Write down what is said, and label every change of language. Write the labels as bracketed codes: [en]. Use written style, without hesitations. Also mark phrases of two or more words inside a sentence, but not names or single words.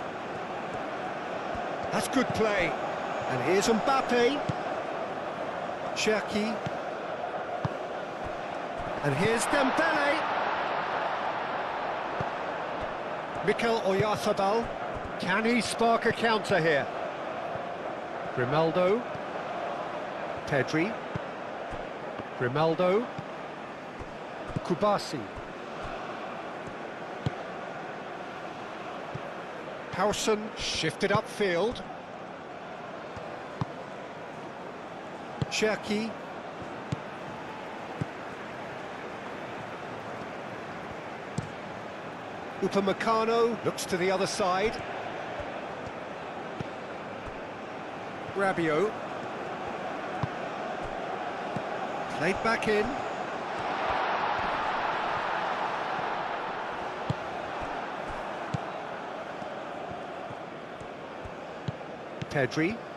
[en] That's good play. And here's Mbappe. Cherki. And here's Dembele. Mikel Oyarzabal. Can he spark a counter here? Grimaldo. Pedri. Grimaldo. Kubasi. Howson shifted upfield. Cherki. Upamecano looks to the other side. Rabiot. Played back in. Pedri.